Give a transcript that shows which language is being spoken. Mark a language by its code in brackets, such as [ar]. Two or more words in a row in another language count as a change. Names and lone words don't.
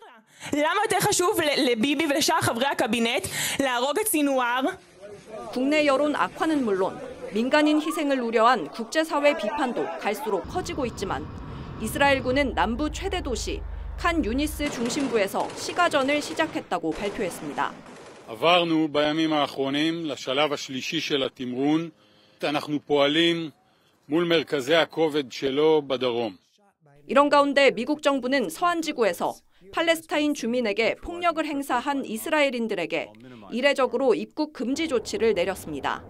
[ko] 국내 여론 악화는 물론 민간인 희생을 우려한 국제사회 비판도 갈수록 커지고 있지만 이스라엘군은 남부 최대 도시 칸 유니스 중심부에서 시가전을 시작했다고 발표했습니다. [he] עברנו בימים האחרונים לשלב השלישי של התמרון. אנחנו פועלים מול מרכזי הכובד שלו בדרום. [ko] 이런 가운데 미국 정부는 서안지구에서 팔레스타인 주민에게 폭력을 행사한 이스라엘인들에게 이례적으로 입국 금지 조치를 내렸습니다.